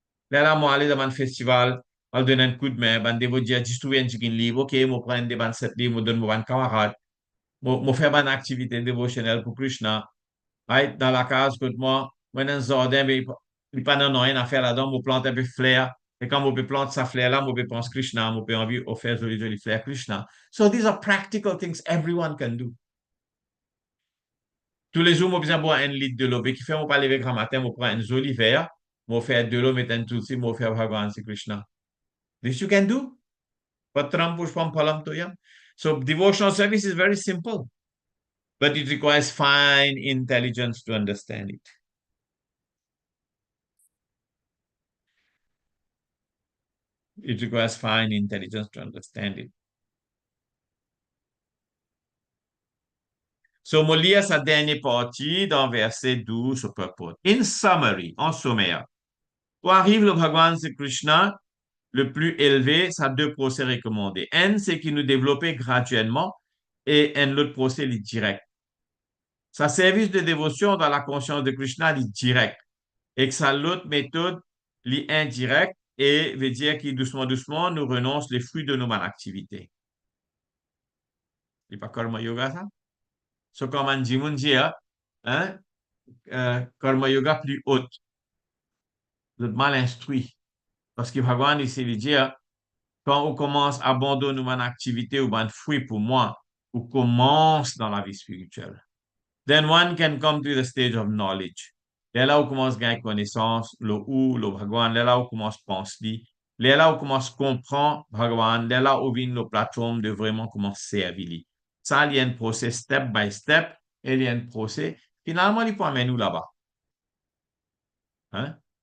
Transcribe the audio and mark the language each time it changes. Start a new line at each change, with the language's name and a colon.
French: Là, moi aller dans un festival, on donne un coup de main, ben des dire, tu trouves un petit livre, ok, on prend des 27 livres, on donne mon camarade, on fait une activité dévotionnelle pour Krishna. Right? Dans la case, écoute-moi, moi, dans un jardin, mais il n'y a pas de rien à faire là-dedans, je plante un peu de fleurs. Et quand je plante sa fleur-là, je pense Krishna, je peux envie de faire joli, joli fleurs Krishna.
English: So these are practical things everyone can do.
French: Tous les jours, je besoin boire un litre de l'eau. Et qui fait, je pas lever grand matin, je prends un joli verre, je fais de l'eau, mettre un tout aussi, je fais Bhagavan Sri Krishna.
English: This you can do.
Sanskrit: Patram pushpam phalam toyam.
English: So devotional service is very simple, but it requires fine intelligence to understand it. It requires fine intelligence to understand it.
French: So, on lit sa dernière partie dans verset 12 au purport.
English: In summary,
French: en sommaire, pour arriver le Bhagavan Sri Krishna, le plus élevé, ça a deux procès recommandés. Un, c'est qu'il nous développe graduellement et un autre procès, il est direct. Sa service de dévotion dans la conscience de Krishna, il est direct. Et que sa l'autre méthode, l'indirect et veut dire que doucement, doucement, nous renonçons les fruits de nos malactivités. C'est pas karma yoga, ça? So, comme on dit, hein, karma yoga plus haute, le mal instruit. Parce que Bhagavan, il s'est dit, quand on commence à abandonner une activité ou un fruit pour moi, on commence dans la vie spirituelle.
English: Then one can come to the stage of knowledge.
French: Là où on commence à gagner connaissance, le Bhagavan, là où on commence à penser, là où on commence à comprendre Bhagavan, là où vient la plateforme de vraiment commencer à servir. Ça, il y a un process
English: step by step,
French: et il y a un process. Finalement, il faut amener nous là-bas. Hein?